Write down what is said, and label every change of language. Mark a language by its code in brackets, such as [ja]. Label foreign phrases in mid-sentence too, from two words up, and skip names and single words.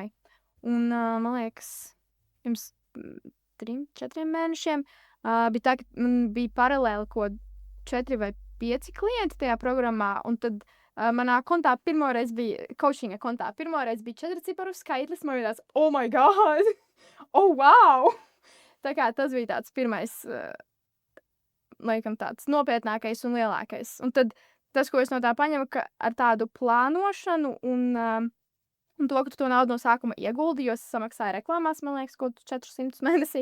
[lv] Un, man liekas, pirms 3-4 mēnešiem bija tā, ka man bija paralēli ko 4 vai 5 klienti tajā programmā, un tad manā kontā pirmoreiz bija, coachinga kontā, pirmoreiz bija 4 ciparu skaitlis, man liekas, [en] oh my god, oh wow! [lv] Tā kā tas bija tāds pirmais, laikam tāds nopietnākais un lielākais. Un tad tas, ko es no tā paņemu, ka ar tādu plānošanu un to, ka tu to naudu no sākuma ieguldi, jo es samaksāju reklāmās, man liekas, kaut 400 mēnesī.